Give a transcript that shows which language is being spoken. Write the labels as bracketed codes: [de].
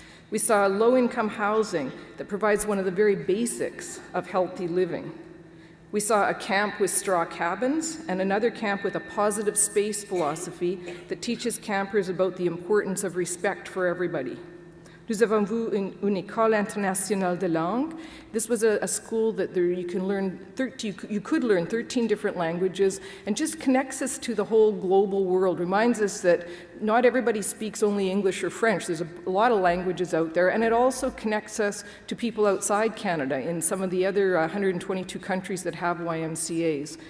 [en] We saw low-income housing that provides one of the very basics of healthy living. We saw a camp with straw cabins and another camp with a positive space philosophy that teaches campers about the importance of respect for everybody. [fr] Nous avons vu une école internationale de langue. [en] This was a school that you could learn 13 different languages, and just connects us to the whole global world, reminds us that not everybody speaks only English or French. There's a lot of languages out there, and it also connects us to people outside Canada in some of the other 122 countries that have YMCAs.